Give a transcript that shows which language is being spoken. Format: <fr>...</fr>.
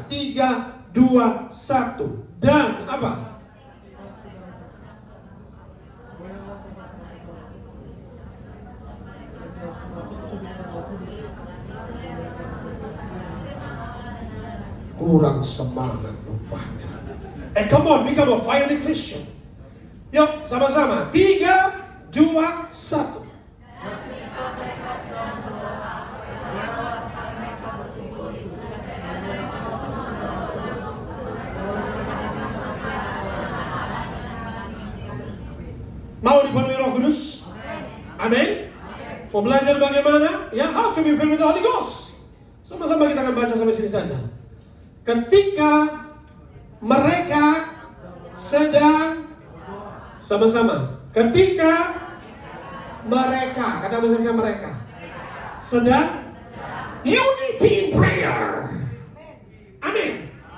<id>3, 2, 1. Dan apa? Kurang semangat rupanya.</id> <en>Come on, become a fiery Christian.</en> <id>Yuk, sama-sama. 3, 2, 1. Mau dipenuhi Roh Kudus? Amin. Mau belajar bagaimana?</id> <en>Ya, how to be filled with the Holy Ghost.</en> <id>Sama-sama kita akan baca sampai sini saja. Ketika mereka sedang sama-sama. Ketika mereka, kata bersama mereka sedang</id> <en>unity in prayer.</en> <id>Amin.</id>